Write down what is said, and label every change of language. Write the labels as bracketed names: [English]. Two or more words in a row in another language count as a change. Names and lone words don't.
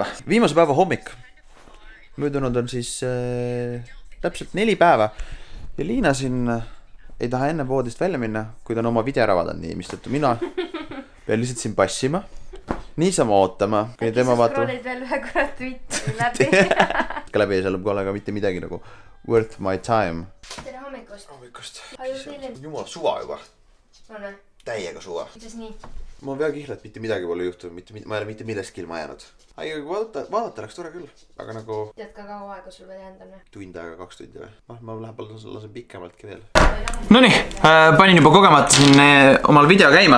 [Estonian] Viimase päeva hommik möödunud on siis täpselt 4 päeva ja Liina siin ei taha enne voodist välja minna, kui ta on oma video ära vaadanud, nii mistõttu mina pean lihtsalt siin passima, niisama ootama. Äkki sa scrollid veel ühe korra Twitteri läbi. Ka läbi ei saa lõpuga olla mitte midagi nagu [English] worth my time. [Estonian] Tere hommikust. Hommikust. Ajutilin. Jumal suva juba. On või? Täiega suva. Kuidas nii? Ma olen väga kihla, et mitte midagi pole juhtunud, ma ei ole mitte millestki ilma jäänud. Aga vaadata oleks tore küll, aga nagu... Tead ka kaua aega sul veel jäänud on või? Tund aega, 2 tundi või? Ma läheb lasen pikemaltki veel. Nonii, panin juba kogemata siin omal video käima.